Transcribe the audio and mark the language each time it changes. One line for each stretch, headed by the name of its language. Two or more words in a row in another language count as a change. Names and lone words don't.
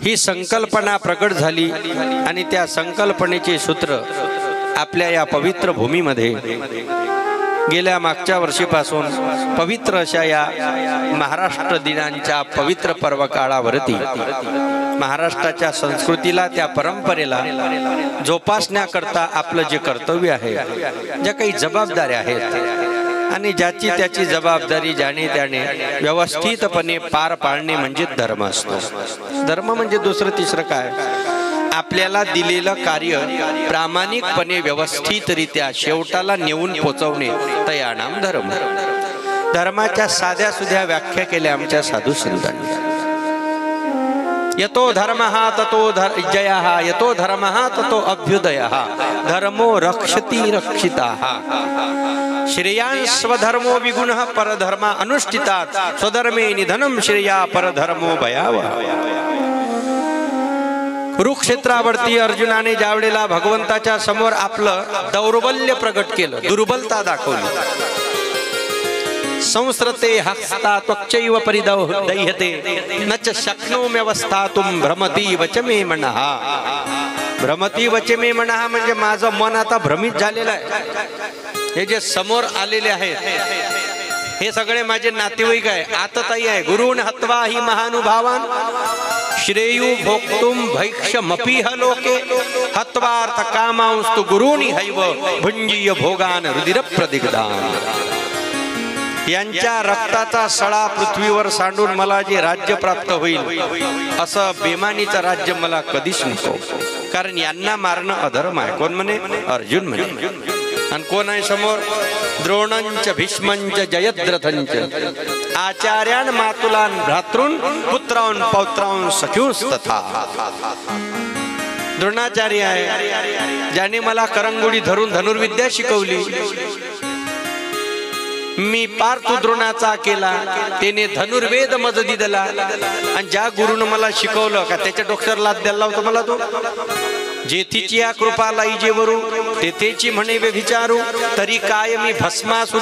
Marathi: ही संकल्पना प्रकट झाली आणि त्या संकल्पनेचे सूत्र आपल्या या पवित्र भूमीमध्ये गेल्या मागच्या वर्षीपासून पवित्र अशा या महाराष्ट्र दिनांच्या पवित्र पर्व काळावरती महाराष्ट्राच्या संस्कृतीला त्या परंपरेला जोपासण्याकरता आपलं जे कर्तव्य आहे, ज्या काही जबाबदाऱ्या आहेत आणि ज्याची त्याची जबाबदारी ज्याने त्याने व्यवस्थितपणे पार पाडणे म्हणजे धर्म असतो. धर्म म्हणजे दुसरं तिसरं काय, आपल्याला दिलेलं कार्य प्रामाणिकपणे व्यवस्थितरित्या शेवटाला नेऊन पोचवणे तयानाम धर्म. धर्माच्या साध्या सुध्या व्याख्या केल्या आमच्या साधू संतांनी.
Sanskrit: यतो धर्मः ततो जयः, यतो धर्मः ततो अभ्युदयः, धर्मो रक्षति रक्षिताः. श्रेयान् स्वधर्मो विगुणः परधर्म अनुष्ठितात्, स्वधर्मे निधनं श्रेया परधर्मो भयावः.
Marathi: कुरुक्षेत्रावरती अर्जुनाने ज्यावेळेला भगवंताच्या समोर आपलं दौर्बल्य प्रकट केलं, दुर्बलता दाखवली,
Sanskrit: संस्रते हस्ता त्वच्चैव परिदह्यते न च शक्नोम्यवस्थातुं भ्रमती वच मे मनः. भ्रमती वच मे मनः
Marathi: म्हणजे माझं मन आता भ्रमित झालेलं आहे. हे जे समोर आलेले आहेत हे सगळे माझे नातेवाईक आहे, आतताई आहे.
Sanskrit: गुरुन हत्वा हि महानुभावान श्रेयू भोक्तुम भैक्षमपीह लोके, हत्वार्थ कामांस्तु गुरूनि हैव भुंजीय भोगान रुधिर प्रदिग्धान.
Marathi: यांच्या रक्ताचा सळा पृथ्वीवर सांडून मला जे राज्य प्राप्त होईल असं बेमानीचं राज्य मला कधीच नको, कारण यांना मारणं अधर्म आहे. कोण म्हणे? अर्जुन म्हणे. आणि कोण आहे समोर?
Sanskrit: द्रोणंच भीष्मंच जयद्रथंच आचार्यान मातुलान भ्रातृन पुत्रान पौत्रान सख्यूस्तथा.
Marathi: द्रोणाचार्य आहे, ज्याने मला करंगुडी धरून धनुर्विद्या शिकवली. मी पार तो द्रोणाचा केला, त्याने धनुर्वेद मज दिला. आणि ज्या गुरुनं मला शिकवलं का त्याच्या डोक्यावर लाद द्यायला होतं मला तो. जेथीची या कृपा लाईजे वरू तेथेची म्हणे व्यभिचारू, तरी काय मी भस्मासुरू.